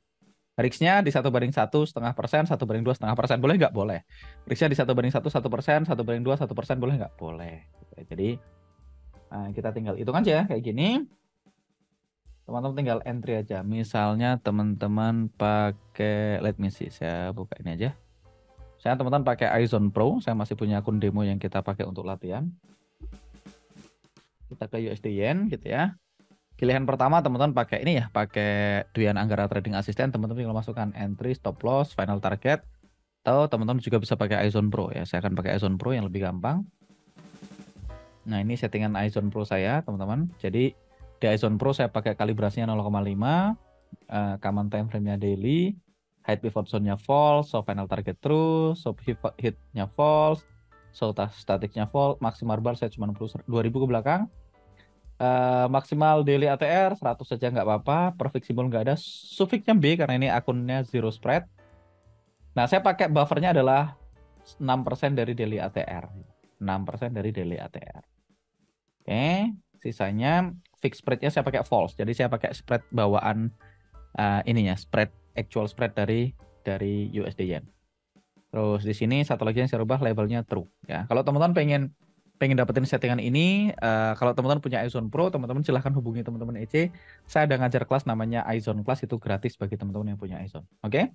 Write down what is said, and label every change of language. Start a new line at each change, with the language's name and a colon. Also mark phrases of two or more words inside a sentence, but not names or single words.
Indonesian: Risknya di 1/1, 0,5%, 1/2, 0,5%. Boleh nggak? Boleh. Risknya di 1/1, 1%, 1/2, 1%. Boleh nggak? Boleh. Jadi kita tinggal hitung aja kayak gini. Teman-teman tinggal entry aja. Misalnya teman-teman pakai,
English: let me see,
Indonesian: saya buka ini aja. Saya teman-teman pakai iZone Pro. Saya masih punya akun demo yang kita pakai untuk latihan. Kita ke USD Yen gitu ya. Pilihan pertama teman-teman pakai ini ya, pakai Dwi Anggara Trading Assistant. Teman-teman tinggal masukkan
English: entry, stop loss, final target.
Indonesian: Atau teman-teman juga bisa pakai iZone Pro ya. Saya akan pakai iZone Pro yang lebih gampang. Nah, ini settingan iZone Pro saya, teman-teman. Jadi di iZone Pro saya pakai kalibrasinya 0,5,
English: common time frame-nya daily, height pivot zone-nya false, so final target true, so hit-nya false, so static-nya false, maximal bar
Indonesian: saya cuma 2000 ke belakang. Maksimal
English: daily ATR
Indonesian: 100 saja nggak apa-apa,
English: perfect symbol
Indonesian: nggak ada, suffixnya B karena ini akunnya
English: zero spread.
Indonesian: Nah, saya pakai buffernya adalah 6% dari
English: daily ATR.
Indonesian: 6% dari
English: daily ATR.
Indonesian: Oke, sisanya
English: fixed spread-
Indonesian: nya saya pakai false. Jadi saya pakai spread bawaan ininya,
English: actual spread
Indonesian: dari USD Yen. Terus di sini satu lagi yang saya rubah labelnya true ya. Kalau teman-teman pengen dapetin settingan ini, kalau teman-teman punya iZone Pro, teman-teman silahkan hubungi teman-teman EC. Saya ada ngajar kelas namanya iZone Class, itu gratis bagi teman-teman yang punya iZone. Oke?